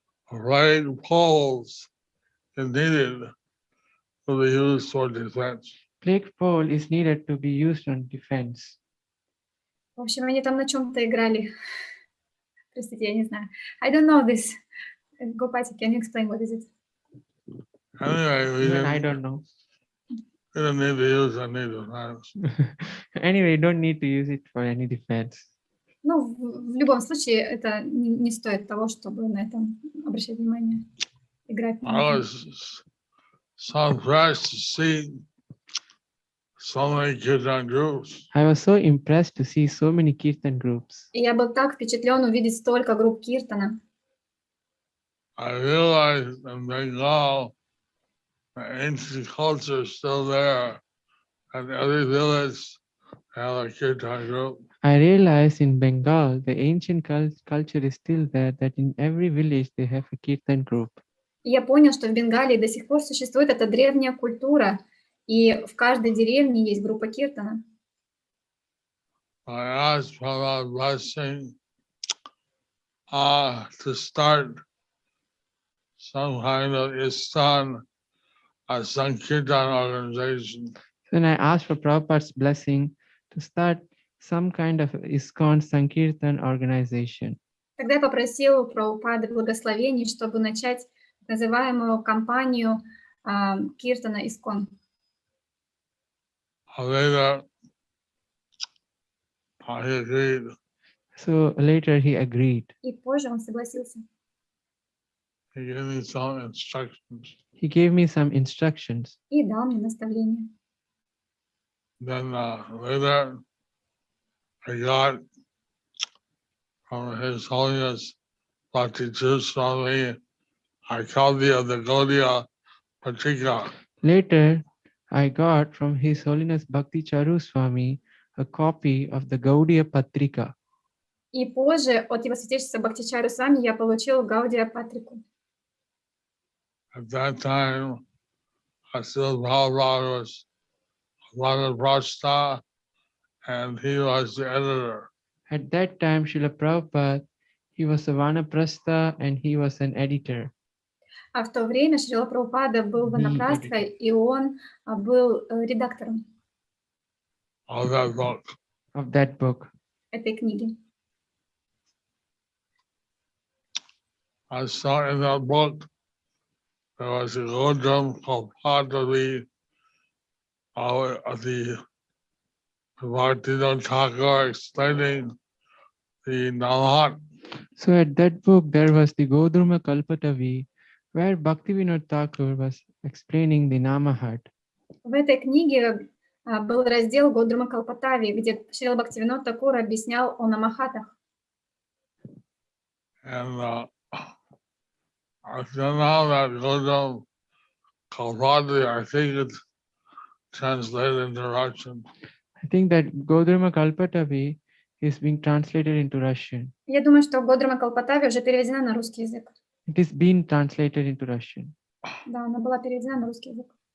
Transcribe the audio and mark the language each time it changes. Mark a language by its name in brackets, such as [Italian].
[English] flag poles is needed to be used for defense. Flag pole is needed to be used on defense. [Russian] В общем, они там на чем-то играли. Простите, я не знаю. [English] I don't know this. Gopati, can you explain what is it? Anyway, we Even I didn't, don't know. we didn't need to use any defense. Anyway, you don't need to use it for any defense. [Russian] Ну, в любом случае, это не стоит того, чтобы на этом обращать внимание. Играть. на [English] I [Russian] этом. [English] was so impressed to see so many kirtan groups. I was so impressed to see so many kirtan groups. [Russian] И я был так впечатлен увидеть столько групп киртана. [English] I realized in Bengal, the ancient culture is still there, and every village has a kirtan group. I realized in Bengal, the ancient culture is still there, that in every village they have a kirtan group. [Russian] И я понял, что в Бенгалии до сих пор существует эта древняя культура, и в каждой деревне есть группа киртана. [English] I asked for a blessing to start some kind of ISKCON, a Sankirtan organization. Then I asked for Prabhupada's blessing to start some kind of ISKCON Sankirtan organization. [Russian] Тогда я попросил у Прабхупады благословений, чтобы начать так называемую кампанию киртана ISKCON. [English] Later, he agreed. So later he agreed. [Russian] И позже он согласился. [English] He gave me some instructions. He gave me some instructions. [Russian] И дал мне наставление. [English] Then later, I got from His Holiness Bhakti Swami a copy of the Gaudiya Patrika. Later, I got from His Holiness Bhakti Charu Swami a copy of the Gaudiya Patrika. [Russian] И позже от его святейшества Бхактичару Свами я получил Гаудия Патрику. [English] At that time, Srila Prabhupada was Vladivostok, and he was the editor. At that time, Srila Prabhupada, he was a Vanaprastha and he was an editor. [Russian] А в то время Шрила Прабхупада был ванапрастхой, и он был редактором [English] of that book. Of that book. [Russian] этой книги. [English] I saw in that book there was a Godram called Padavi of the Bhaktivinoda Thakur explaining the Namahat. So at that book, there was the Godruma Kalpatavi, where Bhaktivinoda Thakur was explaining the Namahat. [Russian] В этой книге был раздел Годрума Калпатави, где Шрила Бхактивинод Такур объяснял о намахатах. [English] And I don't know that Godram Kalpatavi, I think it's translated into Russian. I think that Godruma Kalpatavi is being translated into Russian. [Russian] Я думаю, что Годрума Калпатави уже переведена на русский язык. [English] It is being translated into Russian. [Russian] Да, она была переведена на русский язык.